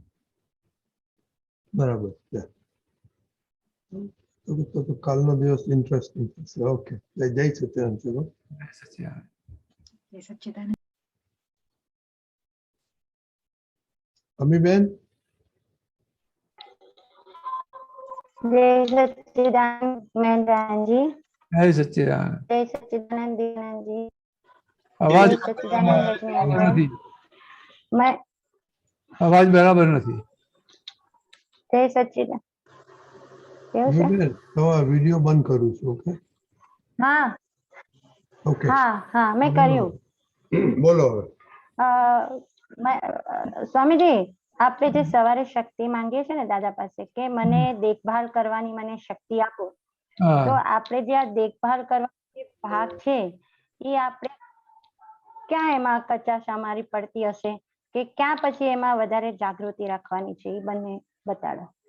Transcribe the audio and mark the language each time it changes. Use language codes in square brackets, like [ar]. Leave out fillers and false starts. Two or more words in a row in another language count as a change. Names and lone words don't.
[gu] બરાબર. તો કાલનો દિવસ ઇન્ટરેસ્ટિંગ થશે. ઓકે, જય સચ્ચિદાનંદ. ચલો, જય સચ્ચિદાનંદ. અમીબેન. जय सच्चिदानंद मेहरानजी। जय सच्चिदानंद। जय सच्चिदानंद दीनानंद जी। અવાજ जय सच्चिदानंद रजनीकांत નથી. [hi] मैं [gu] અવાજ બરાબર નથી. जय सच्चिदानंद કેવું છે? અમીબેન, તમારો વિડિયો બંધ કરું છું. ઓકે, હા ઓકે, હા હા મેં કર્યું. બોલો હવે. સ્વામીજી, આપણે જે સવારે શક્તિ માંગીએ છીએ ને દાદા પાસે કે મને દેખભાળ કરવાની મને શક્તિ આપો, તો આપણે જે આ દેખભાળ કરવાનો જે ભાગ છે એ આપણે ક્યાં એમાં કચાશ અમારી પડતી હશે કે ક્યાં પછી એમાં વધારે જાગૃતિ રાખવાની છે એ બંને બતાડો.